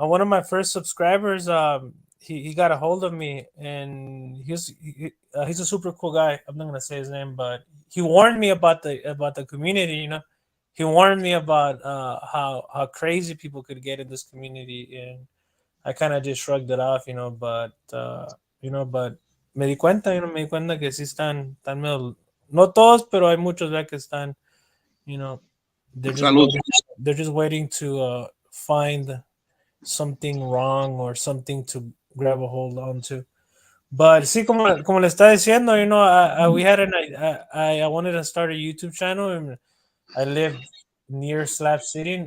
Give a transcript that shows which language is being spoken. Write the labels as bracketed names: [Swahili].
[English] one of my first subscribers, he got a hold of me, and he's a super cool guy. I'm not gonna say his name, but he warned me about the community. You know, he warned me about how crazy people could get in this community, and I kind of just shrugged it off. [Spanish] But me di cuenta que sí están medio, no todos, pero hay muchos ya que están, [English] you know, they're just [Spanish] Salud. [English] waiting. They're just waiting to find something wrong or something to grab a hold onto. But [Spanish] sí, como le está diciendo, [English] we had I wanted to start a YouTube channel, and I live near Slab City.